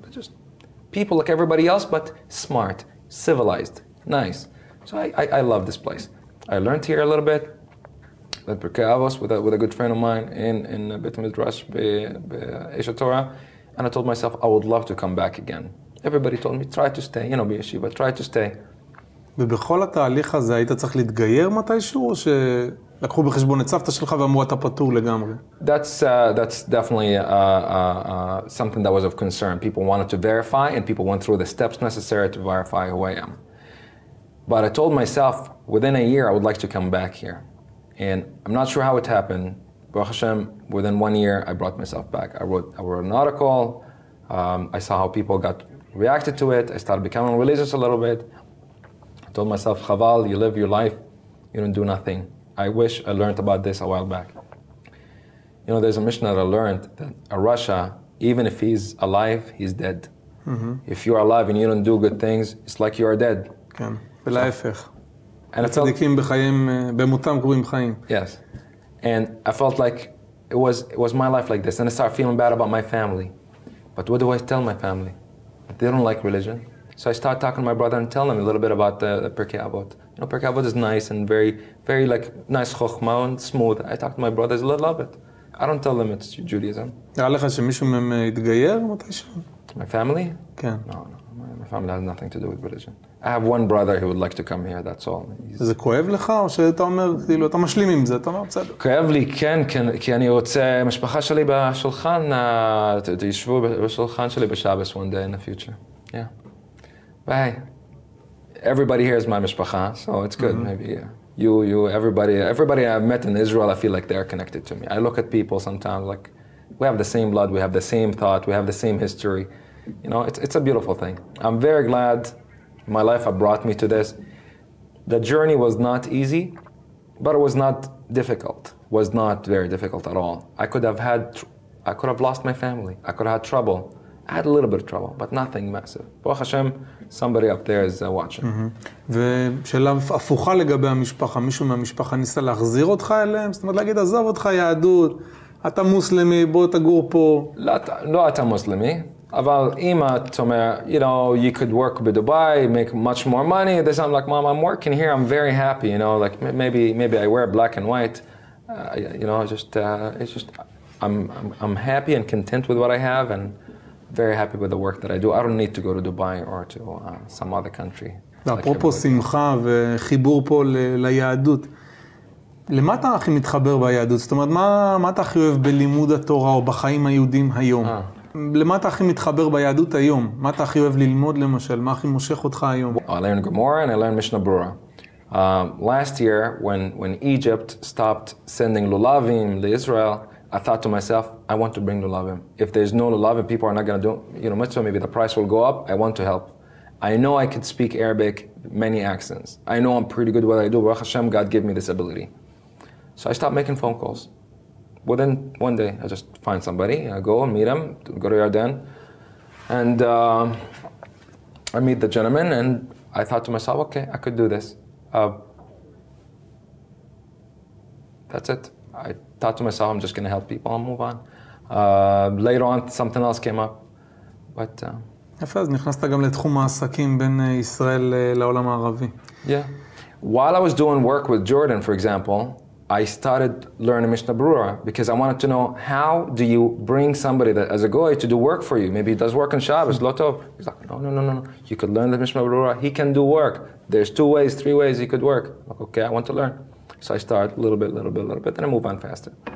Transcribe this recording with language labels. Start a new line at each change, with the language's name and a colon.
English: They're just people like everybody else, but smart, civilized, nice. So I love this place. I learned here a little bit, led Birkei Avos with a good friend of mine in Beit Midrash, Isha Torah, and I told myself I would love to come back again. Everybody told me, try to stay,
Hebrew: בישיבה,
English: try to stay.
Hebrew: ובכל התהליך הזה היית צריך להתגייר מתישהו, או שלקחו בחשבון את סבתא שלך ואמרו אתה פטור לגמרי?
English: That's definitely something that was of concern. People wanted to verify, and people went through the steps necessary to verify who I am. But I told myself, within a year, I would like to come back here. And I'm not sure how it happened. Baruch Hashem, within 1 year, I brought myself back. I wrote an article. I saw how people reacted to it. I started becoming religious a little bit. I told myself, Chaval, you live your life, you don't do nothing. I wish I learned about this a while back. There's a Mishnah that I learned that a Rasha, even if he's alive, he's dead. Mm-hmm. If you're alive and you don't do good things, it's like you are dead.
Hebrew: כן, ולהפך. הצדיקים בחיים, במותם קרויים חיים.
English: Yes. And I felt like it was my life like this. And I started feeling bad about my family. But what do I tell my family? They don't like religion. So I started talking to my brother and telling him a little bit about the Pirkei Avot. Pirkei Avot is nice and very, very nice chokhmah and smooth. I talk to my brothers, they love it. I don't tell them it's Judaism.
Hebrew: היה לך שמישהו מהם התגייר מתישהו?
English: My family?
Hebrew: כן.
English: No. My family has nothing to do with religion. I have one brother who would like to come here, that's all.
Hebrew: זה כואב לך, או שאתה אומר, אתה משלים עם זה, אתה אומר, בסדר. כואב לי, כן, כי אני רוצה, משפחה שלי בשולחן, תשבו בשולחן שלי בשבס
English: one day in the future. Yeah. But hey, everybody here is my
Hebrew: משפחה,
English: so it's good, maybe, you, everybody I've met in Israel, I feel like they're connected to me. I look at people sometimes like, we have the same blood, we have the same thought, we have the same history. It's a beautiful thing. I'm very glad my life had brought me to this. The journey was not easy, but it was not difficult. It was not very difficult at all. I could have lost my family. I could have had trouble. I had a little bit of trouble, but nothing massive. Baruch Hashem, somebody up there is watching.
Hebrew: ושאלה הפוכה לגבי המשפחה, מישהו מהמשפחה ניסה להחזיר אותך אליהם? זאת אומרת, להגיד, עזוב אותך יהדות, אתה מוסלמי, בוא תגור פה. לא אתה מוסלמי, אבל אם אתה אומר,
English: you know, you could work Dubai, make much more money, then I'm like, Mom, I'm working here, I'm very happy, you know, like maybe I wear black and white, you know, it's just, I'm happy and content with what I have and very happy with the work that I do. I don't need to go to Dubai or to some other country.
Hebrew: אפרופו שמחה וחיבור פה ליהדות, למה אתה הכי מתחבר ביהדות? זאת אומרת, מה אתה הכי אוהב בלימוד התורה או בחיים היהודים היום? למה אתה הכי מתחבר ביהדות היום? מה אתה הכי אוהב ללמוד למשל? מה הכי מושך אותך היום?
English: I learned Gemara and I learned Mishnah Brura. Last year, when Egypt stopped sending lulavim to Israel, I thought to myself, I want to bring lulavim. If there's no lulavim, people are not going to do, you know, mitzvah, maybe the price will go up. I want to help. I know I could speak Arabic, many accents. I know I'm pretty good at what I do. Baruch Hashem, God gave me this ability. So I stopped making phone calls. Within one day, I just find somebody, I go and meet him, go to Yarden, and I meet the gentleman, and I thought to myself, okay, I could do this. That's it. I thought to myself, I'm just going to help people and move on. Later on, something else came up, but...
Hebrew: יפה, אז נכנסת גם לתחום העסקים בין ישראל לעולם הערבי.
English: Yeah. While I was doing work with Jordan, for example, I started learning Mishnah Brura because I wanted to know how do you bring somebody that as a goy to do work for you. Maybe he does work on Shabbos, Lotov. He's like, no. You could learn the Mishnah Brura. He can do work. There's 2 ways, 3 ways he could work. Like, okay, I want to learn. So I start a little bit, then I move on faster.